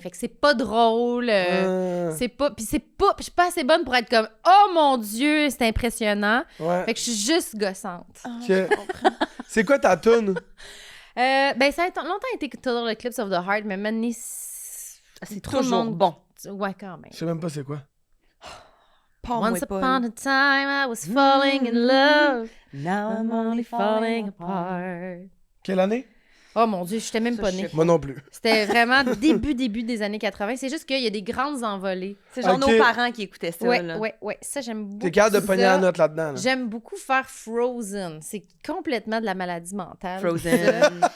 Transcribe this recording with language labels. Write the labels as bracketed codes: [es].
[fr] Fait que c'est pas drôle. C'est pas. Puis je suis pas assez bonne pour être comme oh mon Dieu, c'est impressionnant. Ouais. Fait que je suis juste gossante. Okay. C'est quoi ta toune? Ça a longtemps été Total Eclipse of the Heart, mais maintenant, c'est toujours bon. Ouais, quand même. Je sais même pas c'est quoi. [en] Once upon a time, I was falling in love. Now I'm only falling apart. [fr] Quelle année? Oh mon Dieu, je n'étais même pas née. Moi non plus. C'était vraiment début des années 80. C'est juste qu'il y a des grandes envolées. C'est genre nos parents qui écoutaient ça. Ouais. Ça, j'aime beaucoup. T'es capable de pogner la note là-dedans. Là. J'aime beaucoup faire Frozen. C'est complètement de la maladie mentale. Frozen.